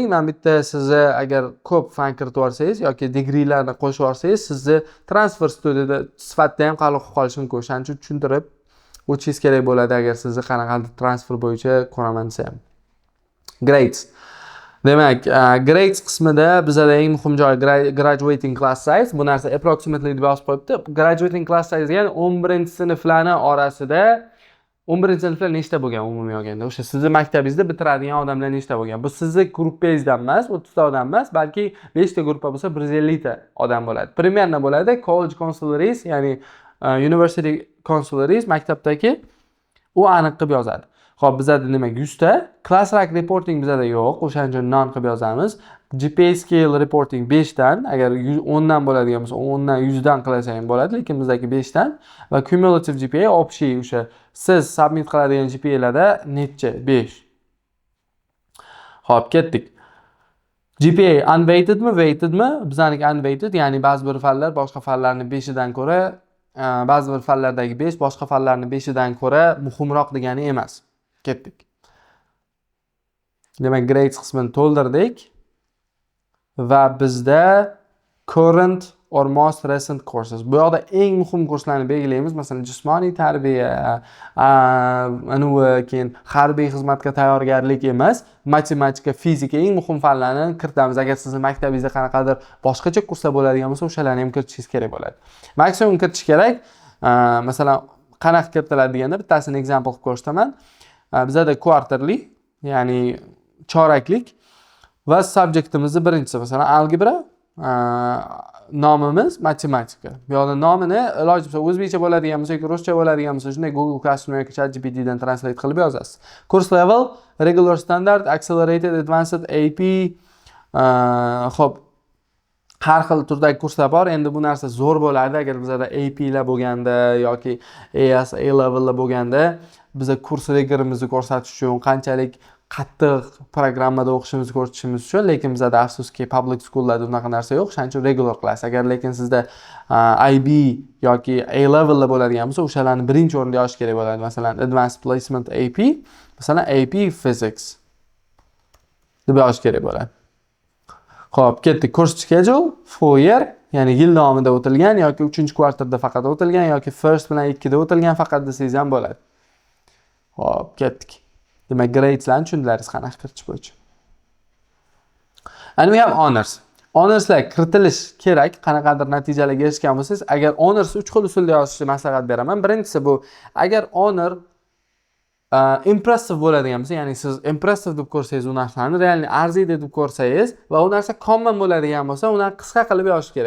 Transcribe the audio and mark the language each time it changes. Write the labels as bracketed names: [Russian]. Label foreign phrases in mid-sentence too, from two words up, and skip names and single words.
[Uzbek] Men bitta sizni agar ko'p fan kiritib olsangiz yoki degreelarni qo'shib olsangiz, sizni transfer student sifatida ham qabul qilib qolish mumkin. O'shaning uchun tushuntirib o'tishingiz kerak bo'ladi agar sizni qanaqadir transfer bo'yicha ko'raman desa ham. Grades. Demak, grades qismida bizda eng muhim joy [English] graduating class size. [Uzbek] Bu narsa approximately deb yozib qo'yibdi. [English] Graduating class size [Uzbek] degani 11-sinflarning orasida 11-sinflar nechta bo'lgan umumiy olganda? O'sha sizni maktabingizda bitiradigan odamlar nechta bo'lgan? Bu sizni gruppangizdan emas, 30 ta odam emas, balki 5 ta gruppa bo'lsa 150 ta odam bo'ladi. Примерно bo'ladi [English] college consularies, [Uzbek] ya'ni [English] university consularies [Uzbek] maktabdagi u aniq qilib yozadi. Xo'p, bizda demak 100 ta, [English] class rank reporting [Uzbek] bizda yo'q, o'shaning uchun non qilib yozamiz. [English] GPA scale reporting [Uzbek] 5 dan, agar 10 dan bo'ladigan bo'lsa, 10 dan 100 dan qilsa ham bo'ladi, lekin bizdagi 5 dan va [English] cumulative GPA [Uzbek] общий o'sha siz submit qiladigan GPAlarda necha? 5. Xo'p, ketdik. GPA unweightedmi, weightedmi? Bizniki unweighted, ya'ni ba'zi bir fanlar boshqa fanlarning 5 dan ko'ra, ba'zi bir fanlardagi 5 boshqa fanlarning 5 dan ko'ra muhimroq degani emas. Ketdik. Demak, grades qismini to'ldirdik. Va bizda [English] current or most recent courses. [Uzbek] Bu yoqda eng muhim kurslarni belgilaymiz. Masalan, jismoniy tarbiya, keyin harbiy xizmatga tayyorgarlik emas, matematika, fizika eng muhim fanlarni kiritamiz. Agar sizning maktabingizda qanaqadir boshqacha kurslar bo'ladigan bo'lsa, o'shalarni ham kiritishingiz kerak bo'ladi. Maksimum kiritish kerak. Masalan, qanaqa kiritiladi deganda bittasini example qilib ko'rsataman. Bizda quarterly, ya'ni choraklik va subjektimizni birinchisi, masalan, algebra, nomimiz matematika. Bu yoqda nomini iloji bo'lsa o'zbekcha bo'ladigan bo'lsa yoki ruscha bo'ladigan bo'lsa, shunday Google Classroom yoki ChatGPT dan translate qilib yozasiz. [English] Course level, regular standard, accelerated, advanced, AP. [Uzbek] Xo'p, har xil turdagi kurslar bor. Endi bu narsa zo'r bo'lardi agar bizda AP lar bo'lganda yoki AS A levellar bo'lganda, biza kurs rigorimizni ko'rsatish uchun qanchalik qattiq programmada o'qishimizni ko'rsatishimiz uchun, lekin bizda afsuski public schoollarda unaqa narsa yo'q, shuning uchun [English] regular class. [Uzbek] Agar lekin sizda IB yoki A levelda bo'ladigan bo'lsa, o'shalarni birinchi o'rinda yozish kerak bo'ladi. Masalan, [English] advanced placement AP, [Uzbek] masalan [English] AP physics [Uzbek] deb yozish kerak bo'ladi. Xo'p, ketdik. [English] Course schedule, 4 year, [Uzbek] ya'ni yil davomida o'tilgan yoki 3-kvartalda faqat o'tilgan yoki first bilan 2 da o'tilgan faqat desangiz ham bo'ladi. Xo'p, ketdik. Demak, gradeslarni tushundilaringiz qanaqa kiritish bo'yicha. [English] And we have honors. [Uzbek] Honorslar kiritilish kerak, qanaqadir natijalarga erishgan bo'lsangiz, agar honors 3 xil usulda yozishni maslahat beraman. Birinchisi bu, agar [English] honor impressive [Uzbek] bo'ladigan bo'lsa, ya'ni siz impressive deb ko'rsangiz u narsani, realni arziydi deb ko'rsangiz va u narsa common bo'ladigan bo'lsa, uni qisqa qilib yozish kerak.